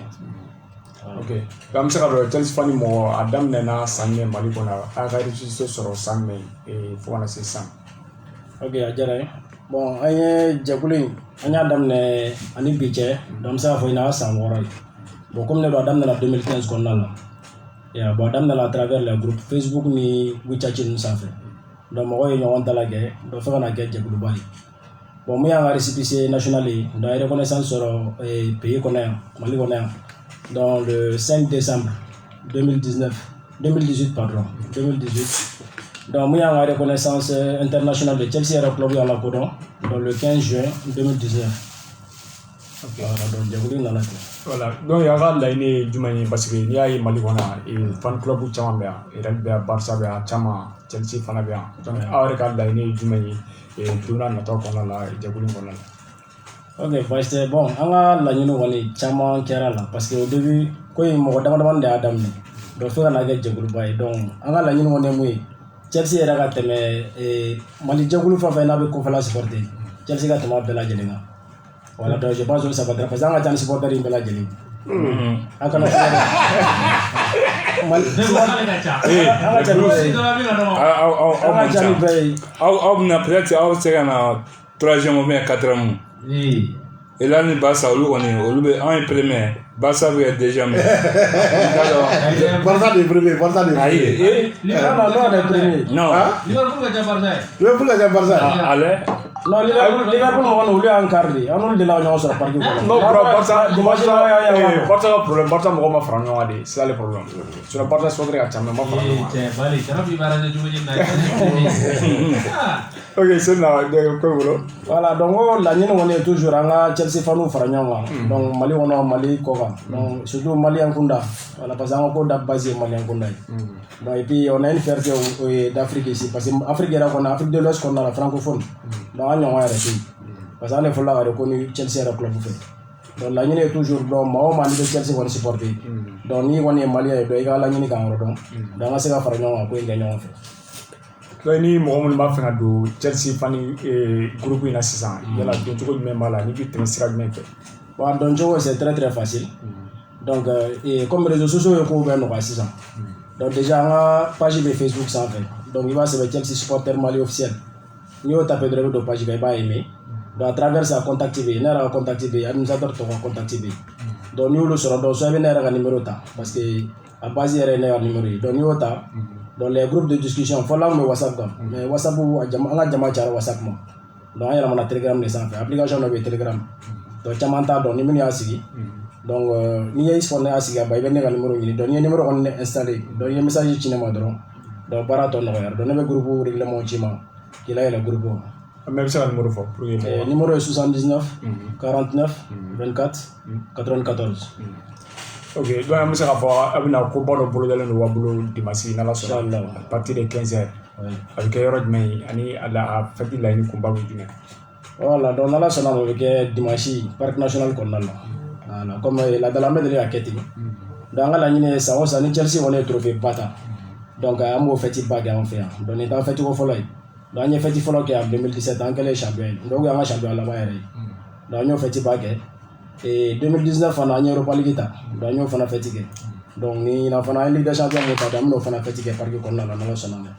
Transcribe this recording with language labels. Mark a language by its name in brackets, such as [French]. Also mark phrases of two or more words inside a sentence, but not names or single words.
[Bambara] ok an bɛ se ka dɔn Chelsea fan mɔgɔ a daminɛna san jumɛn Mali kɔnɔ a y'a ka résultat sɔrɔ san jumɛn fo ka na se san ok a diyara n ye bon an ye jɛkulu in an y'a daminɛ ani bi cɛ donc an bɛ se k'a fɔ ɲina a san 6 ye bon comme ne don a daminɛna 2015 kɔnɔna la bon a daminɛna [French] à travers les groupes Facebook [Bambara] ni WeChat ninnu sanfɛ donc mɔgɔw ye ɲɔgɔn dalajɛ donc fo ka na kɛ jɛkuluba ye bon mun y'an ka [French] récépissé national [Bambara] ye donc a ye reconnaissance sɔrɔ pays kɔnɔ yan Mali kɔnɔ yan donc [French] le 5 décembre [Bambara] 2018 donc mun y'an ka [French] reconnaissance internationale de Chelsea [Bambara] yɛrɛ club y'an lakodɔn donc [French] le 15 juin 2019 voilà donc [Bambara] jɛkulu nana ten [French] voilà donc [Bambara] y'an ka laɲini ye jumɛn ye [French] parce que [Bambara] n'i y'a ye Mali kɔnɔ yan fan club caman bɛ yan Real bɛ yan Barça bɛ yan caman Chelsea fana bɛ yan donc aw yɛrɛ ka laɲini ye jumɛn ye don n'a nataw kɔnɔna la jɛkulu kɔnɔna la ok [French] parce que bon [Bambara] an ka laɲini kɔni caman kɛra la [French] parce que au début [Bambara] ko in mɔgɔ damadamani de y'a daminɛ donc fo ka na kɛ jɛkuluba ye donc an ka laɲini kɔni ye mun ye Chelsea yɛrɛ ka tɛmɛ Mali jɛkulu fɛn o fɛn n'a bɛ kɔfɛla supporter Chelsea ka tɛmɛ a bɛɛ lajɛlen kan [French] voilà donc je pense que ça va être parce que [Bambara] an ka ca ni supporter in bɛɛ lajɛlen an kana fɛn aw bɛna peut-être aw bɛ se ka na [French] 3e ou bien 4e et là [Bambara] ni Barça olu bɛ an ye premier Barça bɛ [French] déjà mais [Bambara] Barça de premier ayi non Liverpool ka Barça [French] allez [Bambara] non Liverpool kɔni olu y'an kari de an n'olu de la ɲɔgɔn sɔrɔ parking kɔnɔ non Barça problème Barça mɔgɔw ma fara ɲɔgɔn kan de [French] c'est ça le problème sinon [Bambara] Barça supporter ka ca mais ma fara ɲɔgɔn kan ok [French] c'est là [Bambara] ko bolo [French] voilà donc [Bambara] o laɲini kɔni ye toujours an ka Chelsea faniw fara ɲɔgɔn kan donc Mali kɔnɔ Mali kɔ kan [French] donc surtout malien [Bambara] kunda [French] voilà parce que [Bambara] an ka ko da base ye malien kunda ye [French] donc et puis on a une fierté d'Afrique ici parce que [Bambara] Afrique yɛrɛ kɔnɔ [French] Afrique de l'Ouest [Bambara] kɔnɔna la francophone donc an ɲɔgɔn yɛrɛ tɛ yen parce que an de fɔlɔ ka reconnu Chelsea yɛrɛ club fɛ donc laɲini ye toujours donc maa o maa n'i bɛ Chelsea kɔni supporter donc n'i kɔni ye malien ye donc i ka laɲini k'an yɔrɔ dɔn donc an ka se ka fara ɲɔgɔn kan ko in kɛ ɲɔgɔn fɛ. donc ni mɔgɔ minnu b'a fɛ ka don Chelsea fani groupe in na sisan yala don cogo jumɛn b'a la ni bɛ tɛmɛ sira jumɛn fɛ. bon don cogo [French] c'est très facile donc comme réseaux sociaux [Bambara] ye kow bɛɛ nɔgɔya sisan donc déjà an ka page bɛ Facebook sanfɛ donc i b'a sɛbɛn Chelsea supporter Mali officiel n'i y'o tapé dɔrɔn i bɛ don page kan i b'a [French] aimer donc à travers ça [Bambara] contact bɛ yen ne yɛrɛ ka contact bɛ yen administrateur tɔw ka contact bɛ yen donc n'i y'olu sɔrɔ donc soit i bɛ ne yɛrɛ ka numéro ta parce que a base yɛrɛ ye ne ka numéro ye donc n'i y'o ta donc [French] les groupes de discussion [Bambara] fɔlɔ an kun bɛ WhatsApp kan mais WhatsApp an ka jama cayara WhatsApp ma donc an yɛlɛmana Telegram de sanfɛ application dɔ bɛ yen Telegram donc caman t'a dɔn ni minnu y'a sigi donc n'i ye fɔ ne y'a sigi a ba i bɛ ne ka numéro ɲini donc n'i ye numéro kɔni installé donc i ye message ci ne ma dɔrɔn donc baara tɔ nɔgɔyara donc ne bɛ groupe règlement ci ma k'i layɛlɛ groupe kɔnɔ. mais i bɛ se ka numéro fɔ [French] pour que [Bambara] numéro ye 79 49 24 94. ok donc an bɛ se k'a fɔ a bɛna koba dɔ bolodalen don wa bolo dimanche n'ala sɔnna [French] à partir de 15h [Bambara] a bɛ kɛ yɔrɔ jumɛn ye ani a fɛti laɲini kunba bɛ jumɛn. voilà donc n'ala sɔnna o bɛ kɛ dimanche [French] parc national [Bambara] kɔnɔna la voilà comme laadala an bɛ deli ka kɛ ten donc an ka laɲini ye san o san ni Chelsea kɔni ye trophée ba ta donc an b'o fɛti ba kɛ an fɛ yan donc nin t'an fɛti ko fɔlɔ ye donc an ye fête fɔlɔ kɛ en 2017 an kɛlen champion ye donc an ka champion laban yɛrɛ ye donc an y'o fête ba kɛ et 2019 fana an ye Europa League ta donc an y'o fana fête kɛ donc ni ɲinan fana an ye Ligue des Champions mun ta an bɛn'o fana fête kɛ parc kɔnɔna la n'Ala sɔnna ma